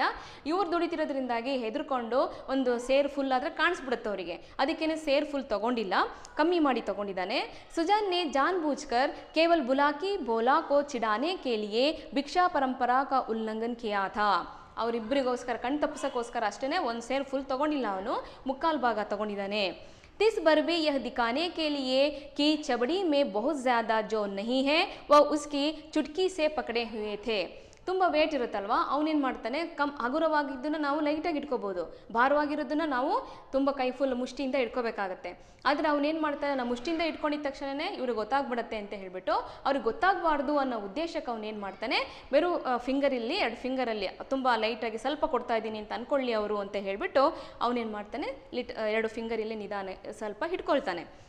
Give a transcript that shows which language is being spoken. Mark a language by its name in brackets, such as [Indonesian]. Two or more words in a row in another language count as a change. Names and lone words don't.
[Kannada] ಇವ್ರು ದುಡಿತಿರೋದ್ರಿಂದಾಗಿ ಹೆದರ್ಕೊಂಡು ಒಂದು ಸೇರ್ ಫುಲ್ ಆದರೆ ಕಾಣಿಸ್ಬಿಡುತ್ತೆ ಅವರಿಗೆ, ಅದಕ್ಕೇನೆ ಸೇರ್ ಫುಲ್ ತೊಗೊಂಡಿಲ್ಲ, ಕಮ್ಮಿ ಮಾಡಿ ತೊಗೊಂಡಿದ್ದಾನೆ. [Hindi] सुजान ने जान बूझकर केवल बुलाकी बोला को चिढ़ाने के लिए भिक्षा परंपरा का उल्लंघन किया था. [Kannada] ಅವರಿಬ್ಬರಿಗೋಸ್ಕರ ಕಣ್ ತಪ್ಪಿಸೋಕ್ಕೋಸ್ಕರ ಅಷ್ಟೇ ಒಂದು ಸೇರ್ ಫುಲ್ ತೊಗೊಂಡಿಲ್ಲ, ಅವನು ಮುಕ್ಕಾಲು ಭಾಗ ತೊಗೊಂಡಿದ್ದಾನೆ. [Hindi] तिस बार भी यह दिखाने के लिए कि चबड़ी में बहुत ज़्यादा जो नहीं है वह उसकी चुटकी से पकड़े हुए थे. [Kannada] ತುಂಬ ವೇಟ್ ಇರುತ್ತಲ್ವಾ, ಅವನೇನು ಮಾಡ್ತಾನೆ, ಹಗುರವಾಗಿದ್ದನ್ನು ನಾವು ಲೈಟಾಗಿ ಇಟ್ಕೋಬೋದು, ಭಾರವಾಗಿರೋದನ್ನು ನಾವು ತುಂಬ ಕೈ ಫುಲ್ ಮುಷ್ಟಿಯಿಂದ ಇಟ್ಕೋಬೇಕಾಗತ್ತೆ. ಆದರೆ ಅವನೇನು ಮಾಡ್ತಾನೆ, ನಾವು ಮುಷ್ಟಿಯಿಂದ ಇಟ್ಕೊಂಡಿದ್ದ ತಕ್ಷಣವೇ ಇವ್ರಿಗೆ ಗೊತ್ತಾಗ್ಬಿಡತ್ತೆ ಅಂತ ಹೇಳಿಬಿಟ್ಟು, ಅವ್ರಿಗೆ ಗೊತ್ತಾಗಬಾರ್ದು ಅನ್ನೋ ಉದ್ದೇಶಕ್ಕೆ ಅವನೇನು ಮಾಡ್ತಾನೆ, ಬೇರೆ ಫಿಂಗರಲ್ಲಿ 2 ಫಿಂಗರಲ್ಲಿ ತುಂಬ ಲೈಟಾಗಿ ಸ್ವಲ್ಪ ಕೊಡ್ತಾ ಇದ್ದೀನಿ ಅಂತ ಅಂದ್ಕೊಳ್ಳಿ ಅವರು ಅಂತ ಹೇಳಿಬಿಟ್ಟು ಅವನೇನು ಮಾಡ್ತಾನೆ, 2 ಫಿಂಗರಲ್ಲಿ ನಿಧಾನ ಸ್ವಲ್ಪ ಹಿಡ್ಕೊಳ್ತಾನೆ.